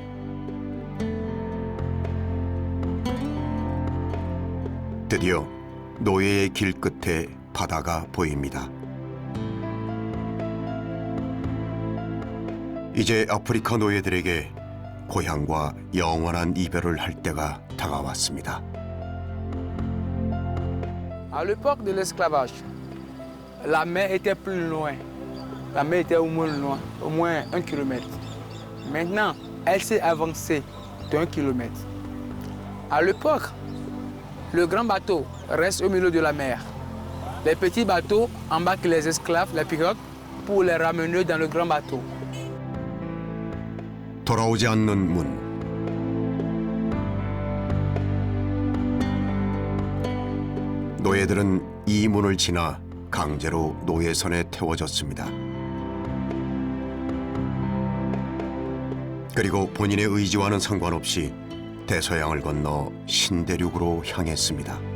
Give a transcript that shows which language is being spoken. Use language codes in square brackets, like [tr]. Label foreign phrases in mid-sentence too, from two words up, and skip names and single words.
[ko] 드디어 노예의 길 끝에 바다가 보입니다. 이제 아프리카 노예들에게 고향과 영원한 이별을 할 때가 다가왔습니다. [fr] À l'époque de l'esclavage, la mer était plus loin. La mer était au moins 1 kilomètre. Maintenant, elle s'est avancée d'1 kilomètre. À l'époque, le grand bateau reste au milieu de la mer. Les petits bateaux embarquent les esclaves, les pirogues, pour les ramener dans le grand bateau. [ko] 돌아오지 않는 문. 노예들은 이 문을 지나 강제로 노예선에 태워졌습니다. 그리고 본인의 의지와는 상관없이 대서양을 건너 신대륙으로 향했습니다.